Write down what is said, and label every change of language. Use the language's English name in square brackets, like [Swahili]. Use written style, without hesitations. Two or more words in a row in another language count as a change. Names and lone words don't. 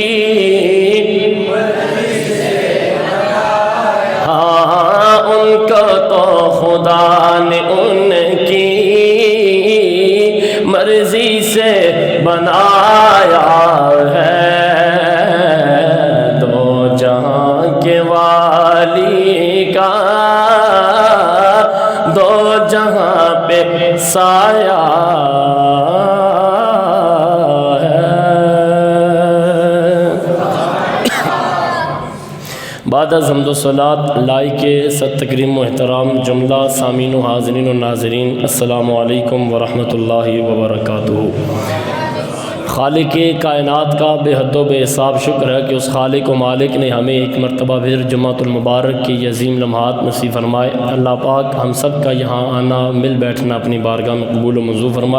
[Urdu] ہاں ان کو تو خدا نے ان کی مرضی سے بنایا ہے، دو جہاں کے والی کا دو جہاں پہ سایہ ہے۔ بعد از حمد و صلات لائق صد تکریم و احترام جملہ سامعین و حاضرین و ناظرین، السلام علیکم ورحمۃ اللہ وبرکاتہ۔ خالق کائنات کا بے حد و بے حساب شکر ہے کہ اس خالق و مالک نے ہمیں ایک مرتبہ پھر جمعۃ المبارک کی عظیم لمحات نصیب فرمائے۔ اللہ پاک ہم سب کا یہاں آنا، مل بیٹھنا اپنی بارگاہ میں قبول و منظور فرمائے۔